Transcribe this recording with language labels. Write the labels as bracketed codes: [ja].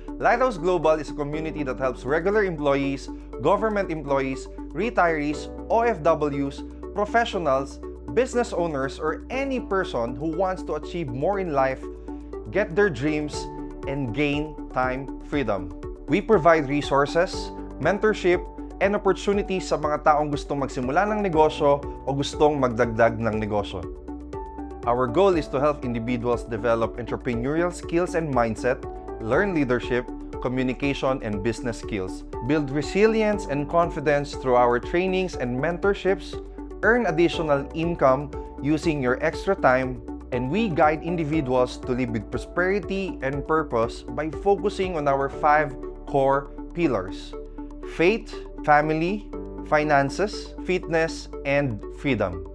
[en] Lighthouse Global is a community that helps regular employees, government employees, retirees, OFWs, professionals, business owners, or any person who wants to achieve more in life, get their dreams, and gain time freedom. We provide resources, mentorship, and opportunities [tl] sa mga taong gustong magsimula ng negosyo o gustong magdagdag ng negosyo. [en] Our goal is to help individuals develop entrepreneurial skills and mindset, learn leadership, communication, and business skills, build resilience and confidence through our trainings and mentorships, earn additional income using your extra time, and we guide individuals to live with prosperity and purpose by focusing on our 5 core pillars: faith, family, finances, fitness, and freedom.